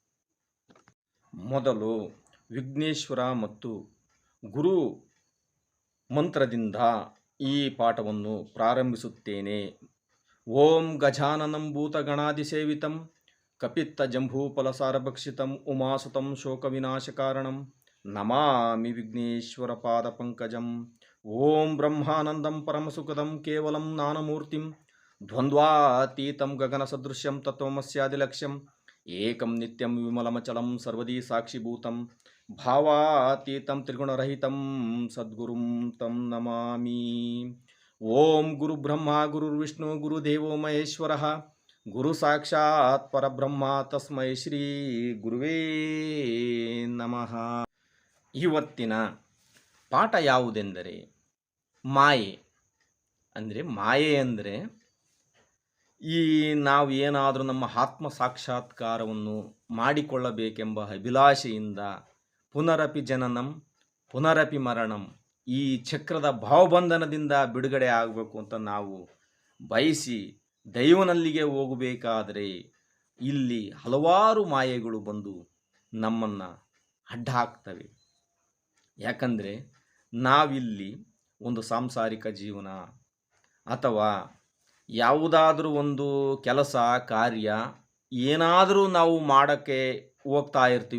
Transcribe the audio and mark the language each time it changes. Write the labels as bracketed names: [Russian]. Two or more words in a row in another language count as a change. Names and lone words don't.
[Kannada] ಮೊದಲು ವಿಘ್ನೇಶ್ವರ ಮತ್ತು ಗುರು ಮಂತ್ರದಿಂದ ಈ ಪಾಠವನ್ನು ಪ್ರಾರಂಭಿಸುತ್ತೇನೆ. [Sanskrit] ಓಂ ಗಜಾನನಂ ಭೂತಗಣಾಧಿಸೇವಿತಂ ಕಪಿತ್ತ ಜಂಬೂಫಲಸಾರಭಕ್ಷಿತಂ ಉಮಾಸುತಂ ಶೋಕವಿನಾಶಕಾರಣಂ ನಮಾಮಿ ವಿಘ್ನೇಶ್ವರ ಪಾದಪಂಕಜಂ. ಓಂ ಬ್ರಹ್ಮಾನಂದಂ ಪರಮಸುಖದಂ ಕೇವಲಂ ಜ್ಞಾನಮೂರ್ತಿಂ ದ್ವಂದ್ವಾತೀತಂ ಗಗನಸದೃಶ್ಯಂ ತತ್ವಮಸ್ಯಾದಿಲಕ್ಷ್ಯಂ ಏಕಂ ನಿತ್ಯಂ ವಿಮಲಮಚಲಂ ಸರ್ವದೀ ಸಾಕ್ಷಿಭೂತಂ ಭಾವಾತೀತಂ ತ್ರಿಗುಣರಹಿತಂ ಸದ್ಗುರುಂ ತಂ ನಮಾಮಿ. ಓಂ ಗುರು ಬ್ರಹ್ಮ ಗುರುರ್ವಿಷ್ಣು ಗುರುದೇವೋ ಮಹೇಶ್ವರಃ ಗುರು ಸಾಕ್ಷಾತ್ ಪರಬ್ರಹ್ಮ ತಸ್ಮೈ ಶ್ರೀ ಗುರುವೇ ನಮಃ. [Kannada] ಇವತ್ತಿನ ಪಾಠ ಯಾವುದೆಂದರೆ ಮಾಯೆ. ಮಾಯೆ ಅಂದರೆ ಈ ನಾವು ಏನಾದರೂ ನಮ್ಮ ಆತ್ಮ ಸಾಕ್ಷಾತ್ಕಾರವನ್ನು ಮಾಡಿಕೊಳ್ಳಬೇಕೆಂಬ ಅಭಿಲಾಷೆಯಿಂದ [Sanskrit] ಪುನರಪಿ ಜನನಂ ಪುನರಪಿ ಮರಣಂ, [Kannada] ಈ ಚಕ್ರದ ಭಾವಬಂಧನದಿಂದ ಬಿಡುಗಡೆ ಆಗಬೇಕು ಅಂತ ನಾವು ಬಯಸಿ ದೈವನಲ್ಲಿಗೆ ಹೋಗಬೇಕಾದರೆ ಇಲ್ಲಿ ಹಲವಾರು ಮಾಯೆಗಳು ಬಂದು ನಮ್ಮನ್ನು ಅಡ್ಡ ಹಾಕ್ತವೆ. ಯಾಕಂದರೆ ನಾವಿಲ್ಲಿ ಒಂದು ಸಾಂಸಾರಿಕ ಜೀವನ ಅಥವಾ ಯಾವುದಾದ್ರೂ ಒಂದು ಕೆಲಸ ಕಾರ್ಯ ಏನಾದರೂ ನಾವು ಮಾಡೋಕ್ಕೆ ಹೋಗ್ತಾ ಇರ್ತೀವಿ.